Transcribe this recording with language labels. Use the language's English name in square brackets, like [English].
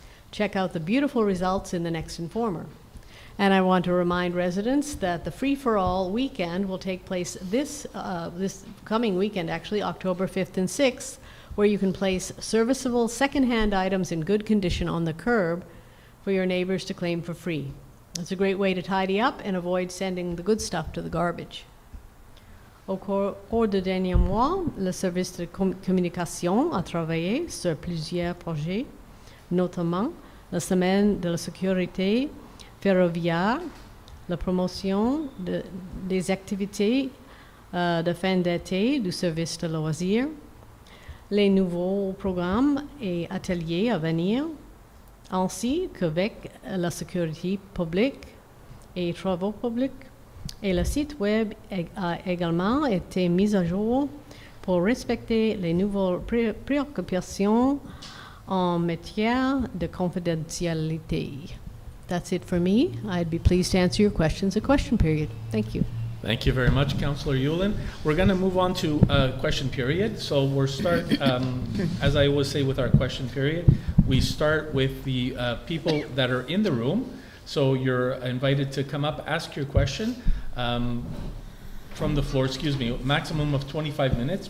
[English] Check out the beautiful results in the next Informer. And I want to remind residents that the Free-for-All weekend will take place this coming weekend, actually, October 5th and 6th, where you can place serviceable secondhand items in good condition on the curb for your neighbors to claim for free. It's a great way to tidy up and avoid sending the good stuff to the garbage. [French] Au cours des derniers mois, le service de communication a travaillé sur plusieurs projets, notamment la semaine de la sécurité ferroviaire, la promotion des activités de fin d'été du service de loisirs, les nouveaux programmes et ateliers à venir, ainsi qu'avec la sécurité publique et travaux publics. Et le site web a également été mis à jour pour respecter les nouvelles préoccupations en matière de confidentialité. [English] That's it for me. I'd be pleased to answer your questions at question period. Thank you. Thank you very much, Councillor Yulin. We're going to move on to question period. So we'll start, as I always say with our question period, we start with the people that are in the room. So you're invited to come up, ask your question from the floor, maximum of 25 minutes.